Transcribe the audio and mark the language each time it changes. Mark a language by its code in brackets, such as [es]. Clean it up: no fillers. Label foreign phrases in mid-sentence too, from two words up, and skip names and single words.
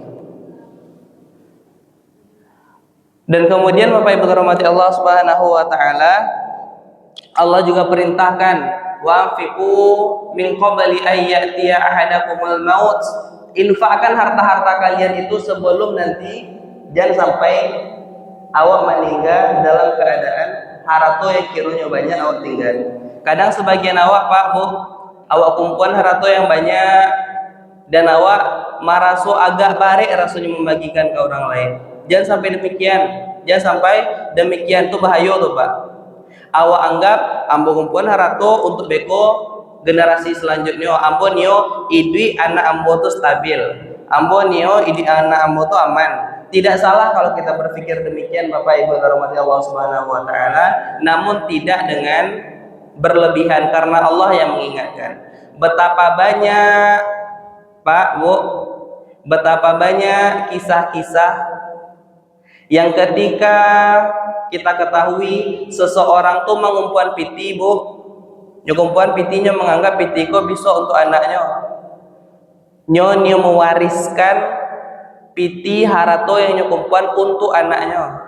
[id] Dan kemudian Bapak Ibu rahmati Allah [ar] سبحانه وتعالى, [id] Allah juga perintahkan [ar] وأنفقوا من قبل أن يأتي أحدكم الموت, [id] infakkan harta-harta kalian itu sebelum nanti, jangan sampai awak meninggal dalam keadaan harta yang kiranya banyak awak tinggal. Kadang sebagian awak, Pak, Bu, awak kumpulan harta yang banyak dan awak maraso agak barik rasanya membagikan ke orang lain. Jangan sampai demikian. Jangan sampai demikian, tuh bahaya tuh, Pak. [min] Awak anggap ambo kumpulan harato untuk beko generasi selanjutnya. Ambo nio idui anak ambo tuh stabil. Ambo nio idui anak ambo tuh aman. [id] Tidak salah kalau kita berpikir demikian, Bapak Ibu rahmati Allah [ar] سبحانه وتعالى, [id] namun tidak dengan berlebihan, karena Allah yang mengingatkan. Betapa banyak, Pak, Bu, betapa banyak kisah-kisah yang ketika kita ketahui seseorang tuh mengumpulan piti, Bu, nyukumpuan pitinya menganggap piti kok bisa untuk anaknya, nyo mewariskan [min] piti harato [id] yang nyukumpuan untuk anaknya.